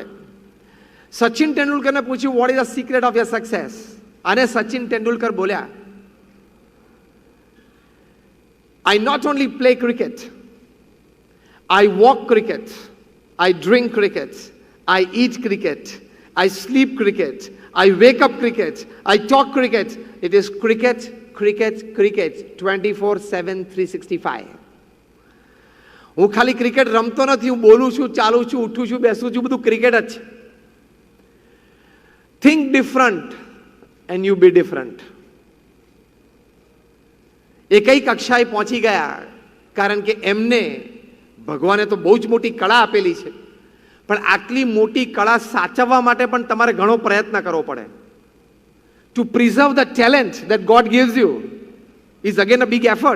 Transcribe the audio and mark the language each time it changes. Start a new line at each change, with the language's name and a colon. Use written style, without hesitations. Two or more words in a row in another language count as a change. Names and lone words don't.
Gujarati: સચિન તેંડુલકરને પૂછ્યું,
English: what is the secret of your success?
Gujarati: અને સચિન તેંડુલકર બોલ્યા,
English: I not only play cricket, I walk cricket, I drink cricket, I eat cricket, I sleep cricket, I wake up cricket, I talk cricket. It is cricket, cricket, cricket, 24/7, 365.
Gujarati: હું ખાલી ક્રિકેટ રમતો નથી, હું બોલું છું, ચાલું છું, ઉઠું છું, બેસું છું, બધું ક્રિકેટ જ છે.
English: Think different and you be different.
Gujarati: એ કઈ કક્ષાએ પહોંચી ગયા? કારણ કે એમને ભગવાને તો બહુ જ મોટી કળા આપેલી છે, પણ આટલી મોટી કળા સાચવવા માટે પણ તમારે ઘણો પ્રયત્ન કરવો પડે.
English: to preserve the talent that God gives you is again a big effort.